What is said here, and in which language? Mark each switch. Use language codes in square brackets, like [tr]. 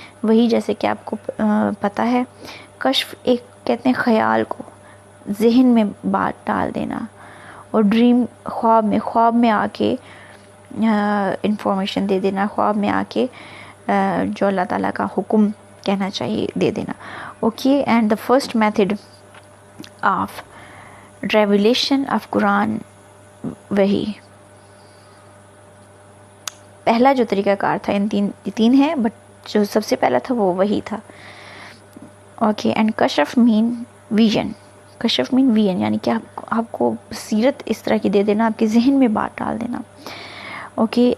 [ur] وحی جیسے کہ آپ کو پتہ ہے، کشف ایک کہتے ہیں خیال کو، ذہن میں بات ڈال دینا، اور ڈریم خواب میں آ کے انفارمیشن دے دینا، خواب میں آ کے جو اللہ تعالیٰ کا حکم کہنا چاہیے دے دینا. [en] Okay. And the first method of revelation of Quran وحی. [ur] پہلا جو طریقہ کار تھا، ان تین ہیں، بٹ جو سب سے پہلا تھا وہ وہی تھا. اوکے. [en] And کشف mean vision. کشف mean vision [ur] یعنی کہ آپ کو بصیرت اس طرح کی دے دینا، آپ کے ذہن میں بات ڈال دینا. اوکے.